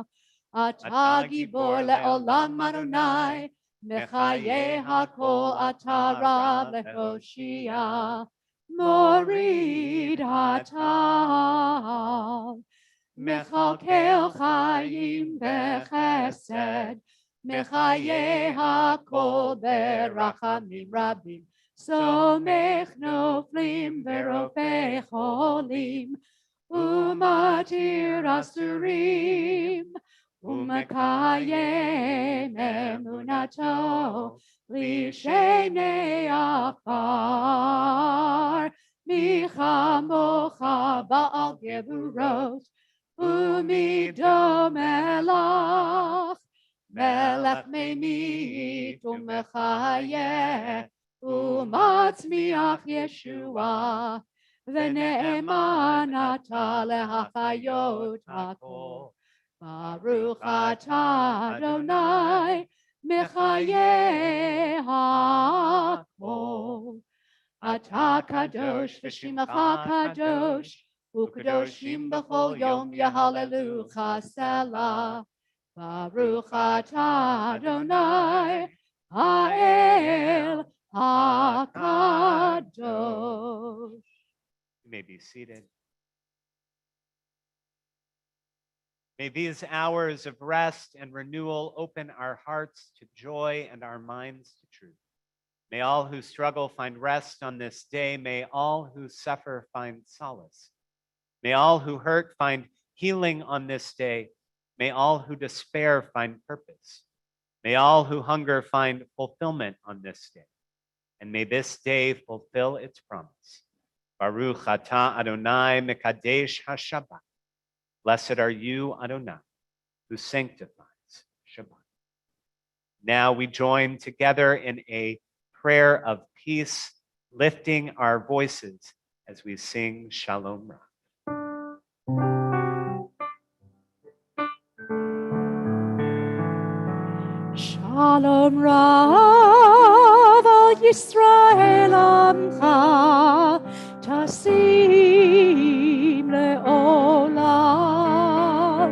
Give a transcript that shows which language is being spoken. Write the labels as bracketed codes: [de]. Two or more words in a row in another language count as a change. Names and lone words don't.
[he] אתה גבור לעולם ה' מחיה הכל אתה רב להושיע. מוריד אתה מכלכל חיים בחסד מחיה הכל ברחמים רבים. סומך נופלים ורופא חולים ומתיר אסורים, ומקיים אמונתו לישני עפר מי כמוך בעל גבורות ומי דומה לך מלך ממית ומחיה ומצמיח ישועה ונאמן אתה להחיות הכל. ברוך אתה ה' מחיה הכל. אתה קדוש ושמך קדוש וקדושים בכל יום יהללוך סלה. ברוך אתה ה' האל הקדוש. [en] You may be seated. May these hours of rest and renewal open our hearts to joy and our minds to truth. May all who struggle find rest on this day. May all who suffer find solace. May all who hurt find healing on this day. May all who despair find purpose. May all who hunger find fulfillment on this day. And may this day fulfill its promise. [he] ברוך אתה ה' מקדש השבת. [en] Blessed are you, Adonai, who sanctifies Shabbat. Now we join together in a prayer of peace, lifting our voices as we sing Shalom Ra. [he] שלום רב על ישראל עמך תשים לעולם.